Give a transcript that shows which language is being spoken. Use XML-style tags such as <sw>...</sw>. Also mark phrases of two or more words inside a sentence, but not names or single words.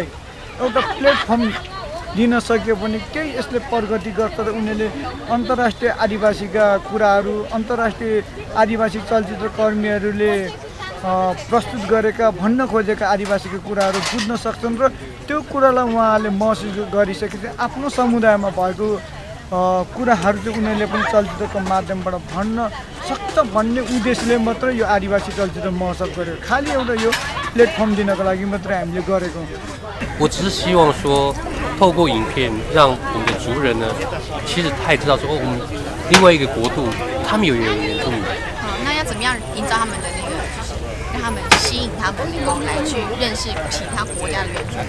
<ne>एउटा प्लेटफर्म दिन सक्यो भने केही यसले प्रगति गर्छ र उनीहरूले अन्तर्राष्ट्रिय आदिवासीका कुराहरू अन्तर्राष्ट्रिय आदिवासी चलचित्र कर्मीहरूले प्रस्तुत गरेका भन्न खोजेका आदिवासीका कुराहरू बुझ्न सक्छन् र त्यो कुरालाई उहाँहरूले महसुस गरिसकेपछि आफ्नो समुदायमा भएको कुराहरू चाहिँ उनीहरूले पनि चलचित्रको माध्यमबाट भन्न सक्छ भन्ने उद्देश्यले मात्र यो आदिवासी चलचित्र महोत्सव गर्यो। खालि एउटा यो प्लेटफर्म दिनको लागि मात्रै हामीले गरेको।</ne> <zh>我只是希望说，透过影片，让我们的族人呢，其实他也知道说，我们另外一个国度，他们有一个原住民。那要怎么样营造他们的那个，就是让他们吸引他们能够来去认识其他国家的原住民？</zh>